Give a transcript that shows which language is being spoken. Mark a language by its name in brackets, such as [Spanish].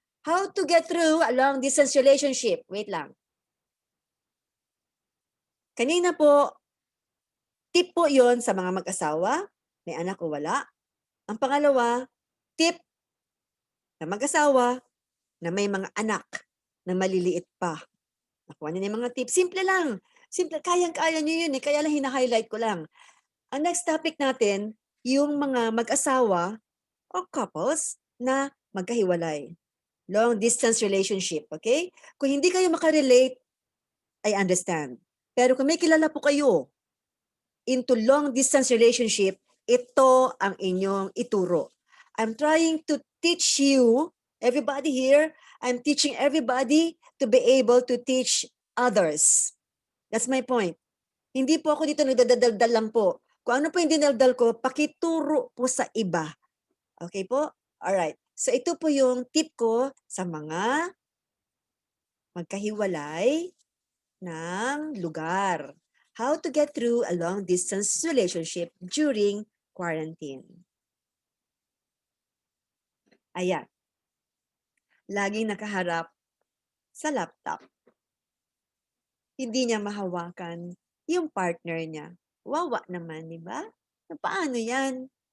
[English] How to get through a long distance relationship? [Filipino] Wait lang. Kanina po, tip po yon sa mga mag-asawa. May anak o wala. Ang pangalawa, tip na mag-asawa na may mga anak na maliliit pa. Nakuha niyo na yung mga tips. Simple lang. Simple. Kayang-kaya niyo yun eh. Kaya lang hina-highlight ko lang. Ang next topic natin, yung mga mag-asawa o couples na magkahiwalay. [English] Long distance relationship, okay? [Filipino] Kung hindi kayo makarelate, [English] I understand. [Filipino] Pero kung may kilala po kayo into long distance relationship, ito ang inyong ituro. [English] I'm trying to teach you, everybody here, I'm teaching everybody to be able to teach others. That's my point. [Filipino] Hindi po ako dito nagdadaldal lang po. Kung ano po yung dinaldal ko, pakituro po sa iba. Okay po? Alright. So ito po yung tip ko sa mga magkahiwalay ng lugar. [English] How to get through a long distance relationship during quarantine. [Filipino] Ayan. Laging nakaharap sa laptop. Hindi niya mahawakan yung partner niya. Wawa naman, di ba? Paano yan?